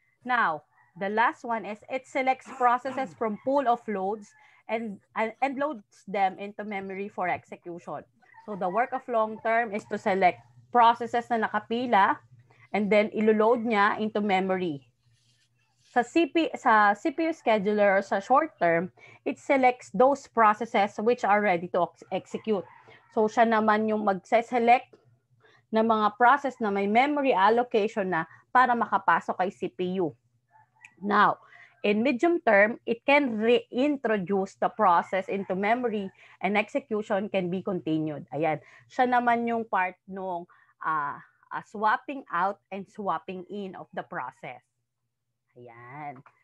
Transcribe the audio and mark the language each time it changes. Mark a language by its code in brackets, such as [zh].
[en] Now, the last one is it selects processes from pool of loads and loads them into memory for execution. So the work of long term is to select processes [tl] na nakapila [en] and then [tl] iloload niya [en] into memory. Sa CPU scheduler or sa short term, it selects those processes which are ready to execute. [tl] So siya naman yung magse-select ng mga process na may memory allocation na para makapasok kay CPU. [en] Now, in medium term, it can reintroduce the process into memory and execution can be continued. Ayan. [tl] Siya naman yung [en] part nung swapping out and swapping in of the process. Ayan.